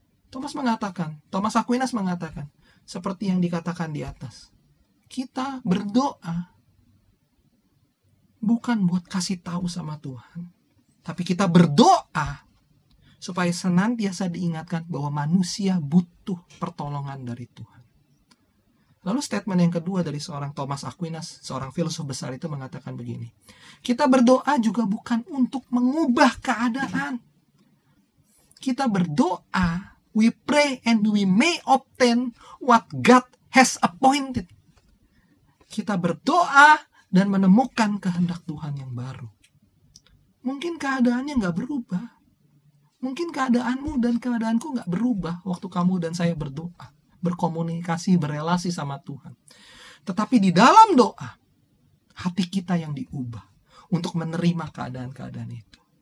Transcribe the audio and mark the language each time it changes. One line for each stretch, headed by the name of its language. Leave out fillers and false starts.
Indonesian: Thomas Aquinas mengatakan, seperti yang dikatakan di atas, kita berdoa bukan buat kasih tahu sama Tuhan, tapi kita berdoa supaya senantiasa diingatkan bahwa manusia butuh pertolongan dari Tuhan. Lalu statement yang kedua dari seorang Thomas Aquinas, seorang filsuf besar itu mengatakan begini, kita berdoa juga bukan untuk mengubah keadaan. Kita berdoa,
English: we pray and we may obtain what God has appointed.
Indonesian: Kita berdoa dan menemukan kehendak Tuhan yang baru. Mungkin keadaannya gak berubah. Mungkin keadaanmu dan keadaanku gak berubah waktu kamu dan saya berdoa, berkomunikasi, berelasi sama Tuhan. Tetapi di dalam doa, hati kita yang diubah untuk menerima keadaan-keadaan itu.